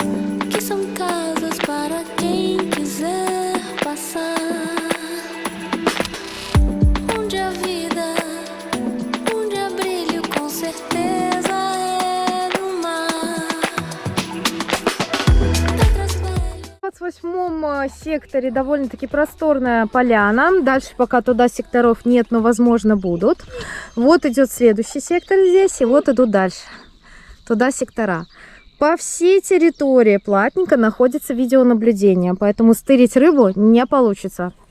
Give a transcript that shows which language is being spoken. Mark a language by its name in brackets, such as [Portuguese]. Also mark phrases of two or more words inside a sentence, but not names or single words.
[Portuguese] que são casas para quem quiser passar. Onde a vida, onde há brilho, com certeza é no mar. Pedras velhas. [Russian] В 28-м секторе довольно-таки просторная поляна. Дальше пока туда секторов нет, но возможно будут. Вот идет следующий сектор здесь, и вот идут дальше. Туда сектора. По всей территории платника находится видеонаблюдение, поэтому стырить рыбу не получится.